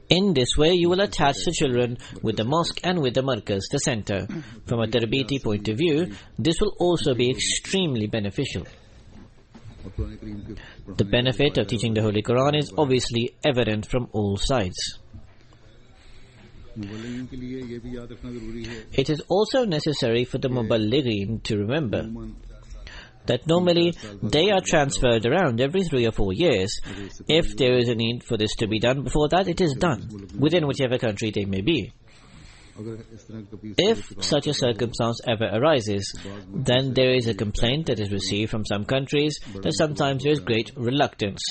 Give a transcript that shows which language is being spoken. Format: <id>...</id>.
<en>In this way, you will attach the children with the mosque and with the markaz, the center. From a tarbiti point of view, this will also be extremely beneficial.</en> <hi>और कुरान करीम के</hi> <en>The benefit of teaching the Holy Quran is obviously evident from all sides.</en> <hi>मुबल्लिगीन के लिए ये भी याद रखना जरूरी है</hi> <en>It is also necessary for the muballighin to remember</en> <hi>उमूमन</hi> <en>that normally they are transferred around every 3 or 4 years. If there is a need for this to be done before that, it is done, within whichever country they may be.</en> <hi>अगर इस तरह कभी</hi> <en>If such a circumstance ever arises, then there is a complaint that is received from some countries that sometimes there is great reluctance.</en>